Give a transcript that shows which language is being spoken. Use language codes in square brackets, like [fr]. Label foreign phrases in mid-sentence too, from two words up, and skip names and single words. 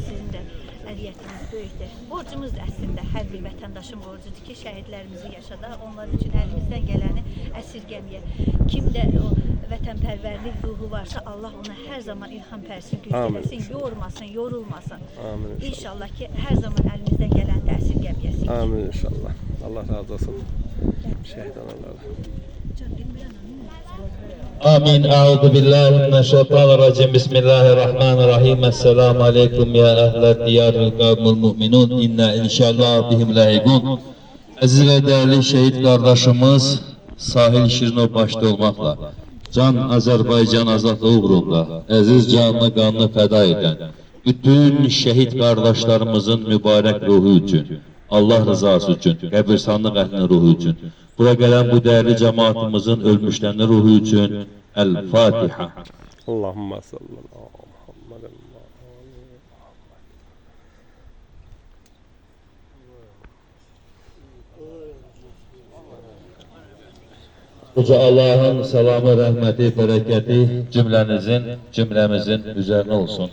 [az] Sizin də əziyyətiniz böyükdür. Borcumuz da əslində hər bir vətəndaşın borcudur ki, şəhidlərimizi yaşada, onlar üçün əlimizdən gələni əsirgəməyə. Kimdə o vətənpərvərlik ruhu varsa, Allah ona hər zaman ilham pərsin, güc eləsin, yormasın, yorulmasın. Amin. İnşallah ki, hər zaman əlimizdən gələni də əsirgəməyəsin. Amin inşallah. Allah razı olsun. Şəhid analarına. Amin. [ar] أعوذ بالله من الشيطان الرجيم. بسم الله الرحمن الرحيم. السلام عليكم يا أهل الديار قوم المؤمنون. إنا إن شاء الله بهم لاحقون. [tr] Aziz ve değerli şehit kardeşimiz Sahil Şirinov başta [az] olmakla can Azerbaycan azadlığı uğrunda aziz canını qanını fəda edən [tr] bütün şehit kardeşlerimizin mübarek ruhu için, Allah rızası için, [az] qəbirstanlıq əhlinin [tr] ruhu için, [az] bura gələn [tr] bu değerli cemaatimizin ölmüşlərinin ruhu için El-Fatiha. [ar] اللهم صلى الله محمدا. [tr] Uca Allah'ın selamı, rahmeti, bereketi cümlemizin üzerine olsun.